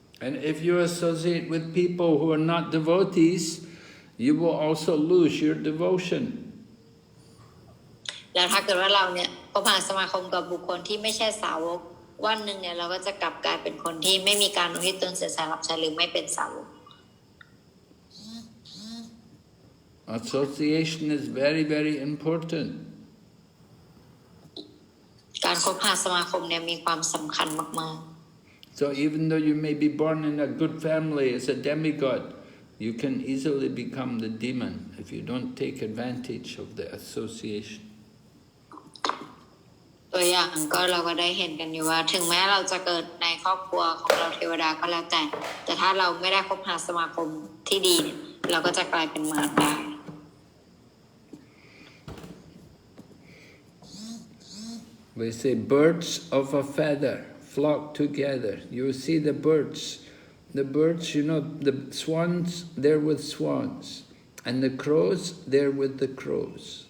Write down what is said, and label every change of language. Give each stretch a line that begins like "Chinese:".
English: And if you associate with people who are not devotees, you will also lose your devotion.
Thai: แล้วถ้าเกิดว่าเราเนี่ยคบหาสมาคมกับบุคคลที่ไม่ใช่สาวกวันหนึ่งเนี่ยเราก็จะกลับกลายเป็นคนที่ไม่มีการอุทิศตนเสียสละรับใช้หรือไม่เป็นสาวก
English: Association is very, very important.
Thai: การคบหาสมาคมเนี่ยมีความสำคัญมาก
English: So even though you may be born in a good family as a demigod, you can easily become the demon if you don't take advantage of the association.
Thai: ตัวอย่างก็เราก็ได้เห็นกันอยู่ว่าถึงแม้เราจะเกิดในครอบครัวของเราเทวดาก็แล้วแต่ถ้าเราไม่ได้คบหาสมาคมที่ดีเนี่ยเราก็จะกลายเป็นมารได้
English: We say birds of a feather flock together. You see the birds, you know, the swans, they're with swans, and the crows, they're with the crows.